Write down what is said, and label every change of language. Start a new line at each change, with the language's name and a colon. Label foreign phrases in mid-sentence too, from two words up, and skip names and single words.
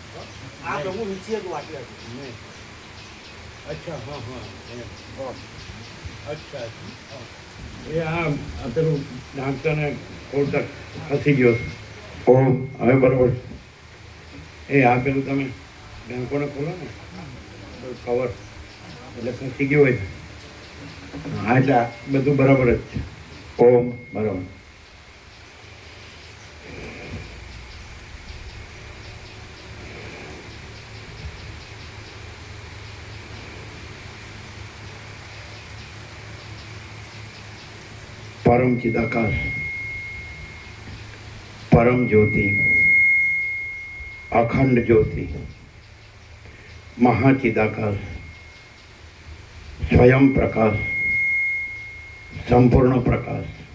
Gujarati: નહીં અચ્છા હા હા અચ્છા એ આ પેલું ઢાંકતાને ખોલતા ખસી ગયો ઓમ હવે બરાબર એ આ પેલું તમે ઢાંકોને ખોલો ને કવર એટલે ખસી ગયો હોય હા એટલે બધું બરાબર જ છે ઓમ બરાબર
Sanskrit: परम चिदाकाश परम ज्योति अखंड ज्योति महाचिदाकाश स्वयं प्रकाश संपूर्ण प्रकाश